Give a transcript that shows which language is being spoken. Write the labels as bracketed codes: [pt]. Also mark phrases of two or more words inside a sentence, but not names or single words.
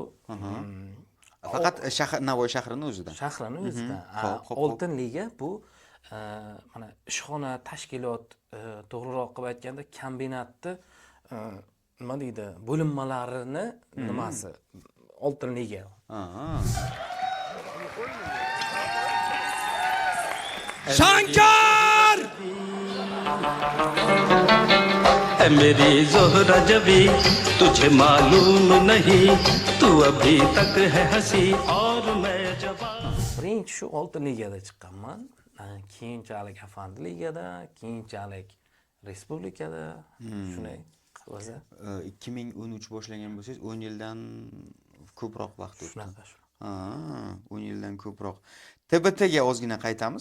[uz] Faqat Navoiy shahrining o'zida. Shahrini o'zida. Xo'p. Oltin liga bu mana ishxona tashkilot, to'g'riroq qilib aytganda kombinatni nima deydi, bo'linmalarini nimasi? Oltin liga. Shankar! [hi] है मेरी ज़ोहरा जबी तुझे मालूम नहीं तू अभी तक है हंसी और मैं जवान [uz] Birinchi shu oltin ligada chiqqanman. Keyinchalik Afandi ligada, keyinchalik respublikada shunday qilsa 2013 boshlagan bo'lsangiz 10 yildan ko'proq vaqt o'tdi. shunaqa shu. 10 yildan ko'proq. TBTga ozgina qaytamiz.